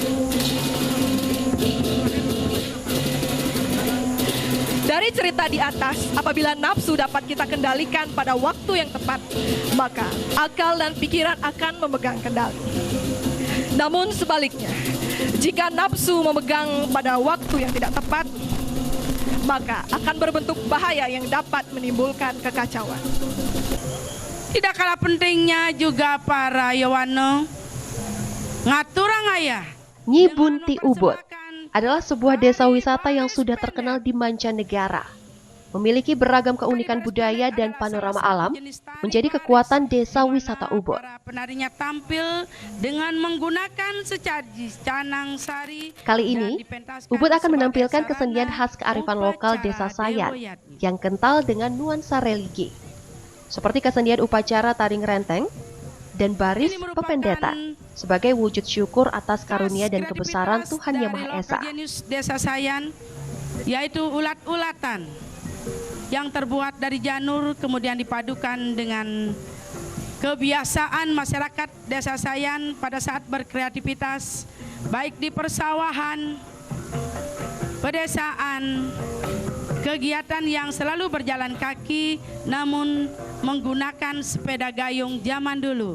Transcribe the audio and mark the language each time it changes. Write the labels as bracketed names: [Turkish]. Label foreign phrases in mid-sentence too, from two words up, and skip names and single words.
[Indonesian] Dari cerita di atas, apabila nafsu dapat kita kendalikan pada waktu yang tepat, maka akal dan pikiran akan memegang kendali. Namun sebaliknya, jika nafsu memegang pada waktu yang tidak tepat, maka akan berbentuk bahaya yang dapat menimbulkan kekacauan. Tidak kalah pentingnya juga para Yowano [Balinese] ngaturang ayah. [Indonesian] Nyi Bunti Ubud adalah sebuah desa wisata yang sudah terkenal di mancanegara. Memiliki beragam keunikan budaya dan panorama alam, menjadi kekuatan desa wisata Ubud. Penarinya tampil dengan menggunakan secaji canang sari. Kali ini, Ubud akan menampilkan kesenian khas kearifan lokal desa Sayan yang kental dengan nuansa religi. Seperti kesenian upacara taring renteng dan baris pependetan sebagai wujud syukur atas karunia dan kebesaran Tuhan Yang Maha Esa. Desa Sayan, yaitu ulat-ulatan yang terbuat dari janur kemudian dipadukan dengan kebiasaan masyarakat Desa Sayan pada saat berkreativitas baik di persawahan, pedesaan, kegiatan yang selalu berjalan kaki namun menggunakan sepeda gayung zaman dulu.